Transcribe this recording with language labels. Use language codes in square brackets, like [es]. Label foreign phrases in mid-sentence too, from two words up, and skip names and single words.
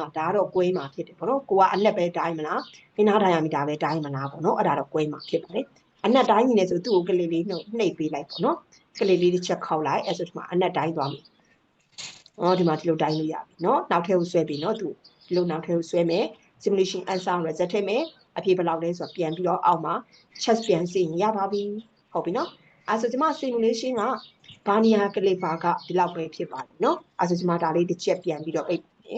[my] ဒါတော့ကွဲမှာဖြစ်တယ်ပေါ့နော်ကိုကအနက်ပဲတိုင်းမလားအနားတိုင်းရမိတာပဲတိုင်းမလားပေါ့နော်အဲ့ဒါတော့ကွဲမှာဖြစ်ပါတယ်အနက်တိုင်းနေဆိုသူ့ကိုကလေးလေးနှုတ်နှိပ်ပေးလိုက်ပေါ့နော်ကလေးလေးတစ်ချက်ခောက်လိုက်အဲ့ဆိုဒီမှာအနက်တိုင်းသွားမယ်ဒီမှာဒီလိုတိုင်းလို့ရပြီနော်နောက်ထပ်ကိုဆွဲပြီးနော်သူဒီလိုနောက်ထပ်ကိုဆွဲမယ် [en] simulation answer result [my] ထည့်မယ်အဖြေဘယ်လောက်လဲဆိုတော့ပြန်ပြီးတော့အောက်မှာ check ပြန်စီရင်ရပါပြီဟုတ်ပြီနော်အဲ့ဆိုဒီမှာ simulation ကဘာနီယာကလေးပါကဒီလောက်ပဲဖြစ်ပါတယ်နော်အဲ့ဆိုဒီမှာဒါလေးတစ်ချက်ပြန်ပြီးတော့